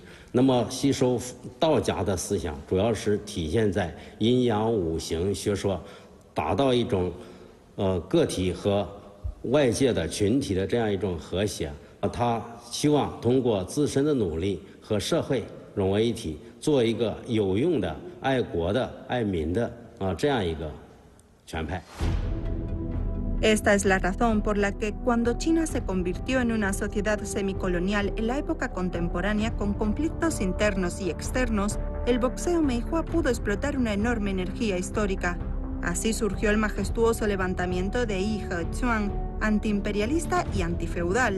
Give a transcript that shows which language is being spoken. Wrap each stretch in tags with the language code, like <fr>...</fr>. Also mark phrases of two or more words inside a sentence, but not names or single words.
<zh>那么吸收道家的思想，主要是体现在阴阳五行学说，达到一种个体和外界的群体的这样一种和谐。他希望通过自身的努力和社会融为一体，做一个有用的、爱国的、爱民的这样一个拳派。</zh> <es>Esta es la razón por la que cuando China se convirtió en una sociedad semicolonial en la época contemporánea con conflictos internos y externos, el boxeo Meihua pudo explotar una enorme energía histórica. Así surgió el majestuoso levantamiento de Yi Hechuan, antiimperialista y antifeudal.</es>